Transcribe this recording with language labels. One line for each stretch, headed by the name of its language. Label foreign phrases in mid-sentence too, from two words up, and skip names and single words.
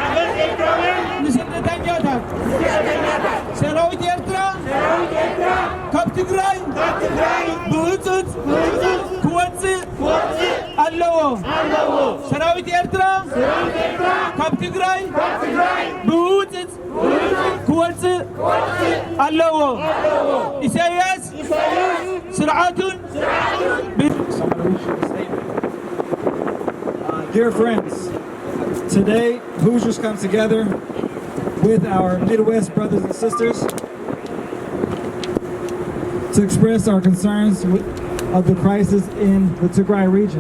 Tigrinya: ንስደተኛታት ሰራዊት ኤርትራ ካብ ትግራይ ብህፁፅ ክወፅእ ኣለዎ። ሰራዊት ኤርትራ ካብ ትግራይ ብህፁፅ ክወፅእ ኣለዎ። ኢሳያስ ስርዓቱን
English: Dear friends, today Hoosiers come together with our Midwest brothers and sisters to express our concerns of the crisis in the Tigray region.